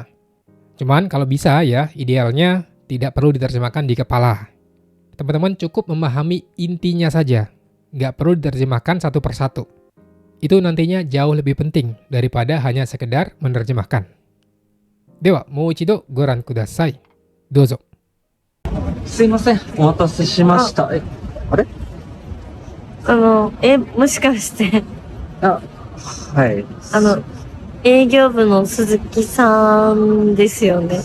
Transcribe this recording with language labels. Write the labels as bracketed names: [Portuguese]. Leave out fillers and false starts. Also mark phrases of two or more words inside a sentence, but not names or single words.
[Indonesian] Cuman kalau bisa ya, idealnya tidak perlu diterjemahkan di kepala. Teman-teman cukup memahami intinya saja, nggak perlu diterjemahkan satu persatu. Itu nantinya jauh lebih penting daripada hanya sekedar menerjemahkan. [Japanese] では、もう一度ご覧ください。どうぞ. すいません。お待たせしました。あれ？もしかして、あ、はい。営業部の鈴木さんですよね。